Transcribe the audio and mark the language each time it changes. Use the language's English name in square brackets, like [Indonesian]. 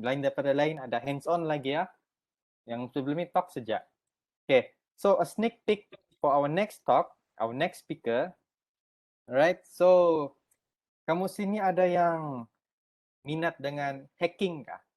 [Malay] Lain daripada lain ada hands-on lagi ya. Yang sebelum ini talk saja. Okay. [English] So a sneak peek for our next talk, our next speaker. Alright. [Malay] So kamu sini ada yang minat dengan hacking kah?